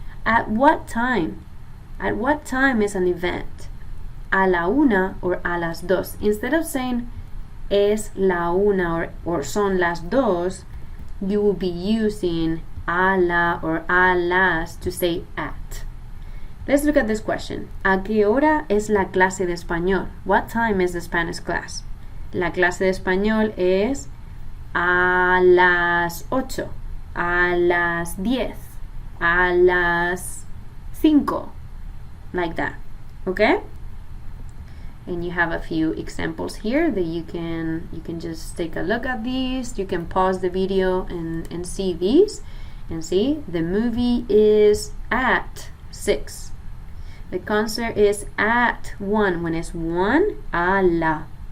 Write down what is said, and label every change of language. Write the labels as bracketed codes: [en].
[en] At what time? At what time is an event? [es] A la una [en] or [es] a las dos. [en] Instead of saying [es] es la una [en] or [es] son las dos, [en] you will be using a la or a las to say at. Let's look at this question. [es] ¿A qué hora es la clase de español? [en] What time is the Spanish class? [es] La clase de español es a las 8, a las 10, a las 5, [en] like that, okay? And you have a few examples here that you can just take a look at these. You can pause the video and see these, and see the movie is at 6. The concert is at 1. When it's 1, a la.